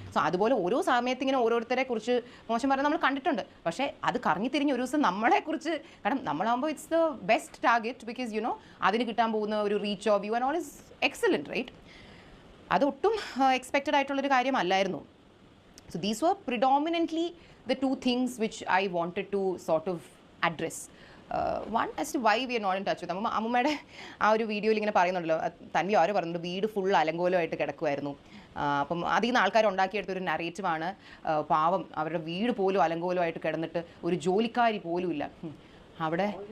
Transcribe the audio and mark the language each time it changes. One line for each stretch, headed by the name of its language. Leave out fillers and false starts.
Malayalam: So അതുപോലെ ഓരോ സമയത്ത് ഇങ്ങനെ ഓരോരുത്തരെ കുറിച്ച് മോശം പറഞ്ഞാൽ നമ്മൾ കണ്ടിട്ടുണ്ട്. പക്ഷേ അത് കറങ്ങി തിരിഞ്ഞ് ഒരു ദിവസം നമ്മളെക്കുറിച്ച്, കാരണം നമ്മളാകുമ്പോൾ
English: It's the best target. Because you know
Malayalam: അതിന് കിട്ടാൻ പോകുന്ന ഒരു reach
English: Of view and all is excellent, right?
Malayalam: അതൊട്ടും expected ആയിട്ടുള്ളൊരു കാര്യമല്ലായിരുന്നു.
English: So these were predominantly the two things which I wanted to sort of address. One, as to why we are not in touch with
Malayalam: അമ്മൂമ്മയുടെ ആ ഒരു വീഡിയോയിൽ ഇങ്ങനെ പറയുന്നുണ്ടല്ലോ, തൻവി ആരോ പറയുന്നുണ്ട് വീട് full അലങ്കോലമായിട്ട് കിടക്കുമായിരുന്നു. അപ്പം അതിൽ നിന്ന് ആൾക്കാർ ഉണ്ടാക്കിയെടുത്തൊരു നറേറ്റീവാണ്, പാവം അവരുടെ വീട് പോലും അലങ്കോലമായിട്ട് കിടന്നിട്ട് ഒരു ജോലിക്കാരി പോലും ഇല്ല അവിടെ.